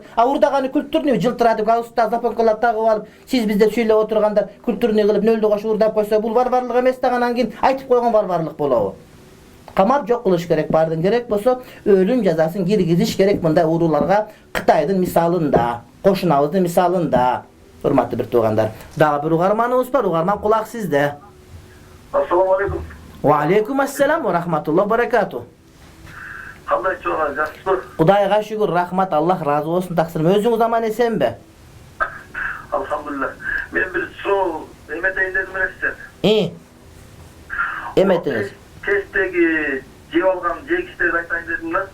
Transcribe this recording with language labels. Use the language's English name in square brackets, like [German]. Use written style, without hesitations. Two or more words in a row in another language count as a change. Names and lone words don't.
[Kyrgyz] Уурдаганы культурный жылтыратып, галстук запонкалап тагып алып, сиз бизде сүйлөп отургандар культурный кылып нөлдү кош уурдап койсо, бул варварлык эмес да, анан кийин айтып койгон варварлык болобу? Камап жок кылыш керек, бардын керек болсо өлүм жазасын киргизиш керек мындай ууруларга. Кытайдын мисалында, кошунабыздын мисалында. Урматтуу бир туугандар, дагы бир угарманыбыз бар. Угарман, кулак сизде. [Arabic] السلام عليكم. وعليكم السلام ورحمة الله بركاته. [Kyrgyz] Кандай чоңа, жакшысызбы? Кудайга шүгүр, рахмат, Аллах разы болсун. Таксырым, өзүңүз аман эсенби? [Arabic] الحمد لله. [Kyrgyz] Мен бир суроо эметейин дедим эле. Эметиңиз. Тесттеги жеп алган жегичтерди айтайын дедим да.